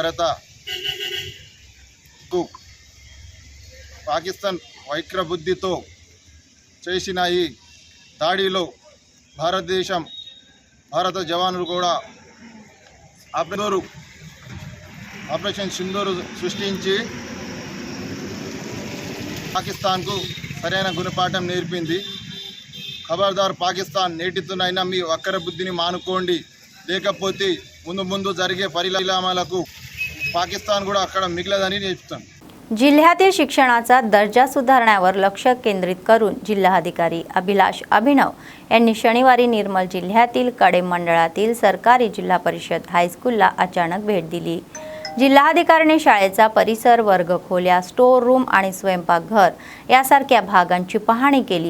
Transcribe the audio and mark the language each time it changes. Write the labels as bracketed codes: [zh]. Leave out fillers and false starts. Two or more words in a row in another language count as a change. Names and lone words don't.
[te] భారతకు పాకిస్తాన్ వైక్రబుద్ధితో చేసిన ఈ దాడిలో భారత జవానులు కూడా ఆపరేషన్ సింధూరు సృష్టించి పాకిస్తాన్కు సరైన గుణపాఠం నేర్పింది. ఖబర్దార్ పాకిస్తాన్, నేటితోనైనా మీ వక్ర బుద్ధిని మానుకోండి, లేకపోతే ముందు జరిగే పరిణామాలకు पाकिस्तान కూడా అక్కడ మిగలదని చెప్తాను. [mr] जिल्ह्यातील शिक्षणाचा दर्जा सुधारण्यावर लक्ष केंद्रित करून जिल्हाधिकारी अभिलाष अभिनव यांनी शनिवारी निर्मल जिल्ह्यातील कडेम मंडळातील सरकारी जिल्हा परिषद हायस्कूलला अचानक भेट दिली. जिल्हाधिकाऱ्यांनी शाळेचा परिसर, वर्गखोल्या, [en] store room [mr] आणि स्वयंपाकघर यासारख्या भागांची पाहणी केली.